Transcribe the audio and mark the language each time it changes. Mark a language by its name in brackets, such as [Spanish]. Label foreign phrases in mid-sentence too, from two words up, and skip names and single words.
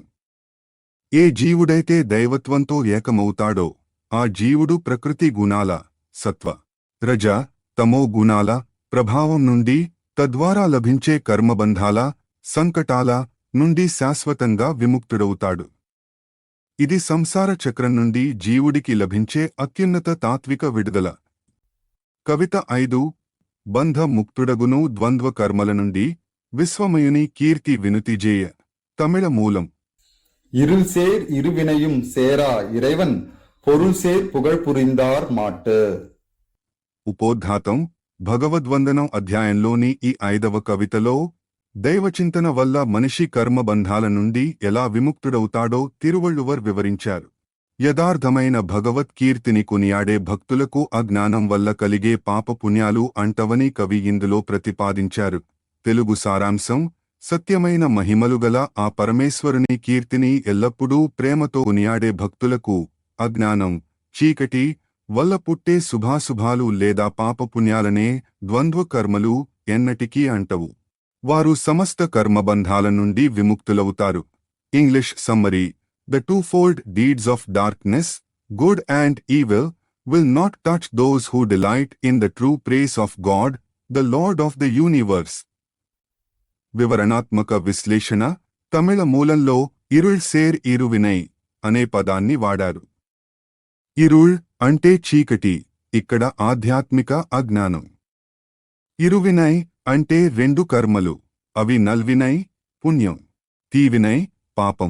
[Telugu] ఏ జీవుడైతే దైవత్వంతో ఏకమవుతాడో ఆ జీవుడు ప్రకృతి గుణాల, సత్వ, రజ, తమో గుణాల ప్రభావం నుండి, తద్వారా లభించే కర్మబంధాల, సంకటాల నుండి శాశ్వతంగా విముక్తుడవుతాడు. ఇది సంసార చక్రం నుండి జీవుడికి లభించే అత్యున్నత తాత్విక విడుదల. కవిత 5. బంధ ముక్తుడగును ద్వంద్వ కర్మల నుండి విశ్వమయుని కీర్తి వినుతిజేయ. తమిళ మూలం. [Tamil] இருள் சேர் இருவினையும் சேரா இறைவன் பொருள் சேர் புகழ் புரிந்தார் மாட்டு. [Telugu] ఉపోద్ఘాతం. భగవద్వందనం అధ్యాయంలోని ఈ 5వ కవితలో దైవచింతన వల్ల మనిషి కర్మబంధాల నుండి ఎలా విముక్తుడవుతాడో తిరువళ్ళువర్ వివరించారు. యథార్థమైన భగవత్కీర్తిని కొనియాడే భక్తులకు అజ్ఞానం వల్ల కలిగే పాపపుణ్యాలు అంటవని కవి ఇందులో ప్రతిపాదించారు. తెలుగు సారాంశం. సత్యమైన మహిమలుగల ఆ పరమేశ్వరుని కీర్తిని ఎల్లప్పుడూ ప్రేమతో కొనియాడే భక్తులకు అజ్ఞానం, చీకటి వల్ల పుట్టే శుభాశుభాలు లేదా పాపపుణ్యాలనే ద్వంద్వ కర్మలు ఎన్నటికీ అంటవు. వారు సమస్త కర్మబంధాల నుండి విముక్తులవుతారు. [English] English summary. The twofold deeds of darkness, good and evil, will not touch those who delight in the true praise of God, the Lord of the universe. [Telugu] వివరణాత్మక విశ్లేషణ. తమిళ మూలంలో [Tamil] இருள் சேர் இருவினை [Telugu] అనే పదాన్ని వాడారు. ఇరుళ్ అంటే చీకటి, ఇక్కడ ఆధ్యాత్మిక అజ్ఞానం. ఇరువినై అంటే రెండు కర్మలు, అవి నల్వినై పుణ్యం, తీవినై పాపం.